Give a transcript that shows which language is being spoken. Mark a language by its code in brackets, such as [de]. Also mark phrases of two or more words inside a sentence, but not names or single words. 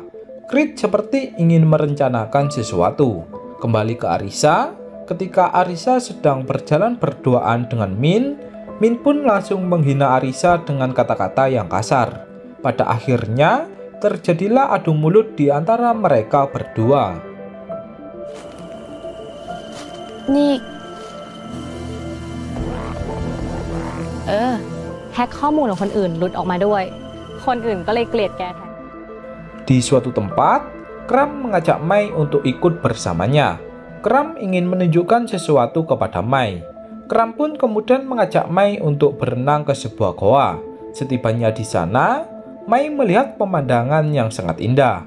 [id] Creed seperti ingin merencanakan sesuatu. Kembali ke Arisa, ketika Arisa sedang berjalan berduaan dengan Min pun langsung menghina Arisa dengan kata-kata yang kasar. Pada akhirnya, terjadilah adu mulut di antara mereka berdua. [th] แฮ็กข้อมูลของคนอื่นหลุดออกมาด้วยคนอื่นก็เลยเกลียดแกแทน [id] Di suatu tempat, Kram mengajak Mei untuk ikut bersamanya. Kram ingin menunjukkan sesuatu kepada Mei. Kram pun kemudian mengajak Mei untuk berenang ke sebuah goa. Setibanya di sana, Mei melihat pemandangan yang sangat indah.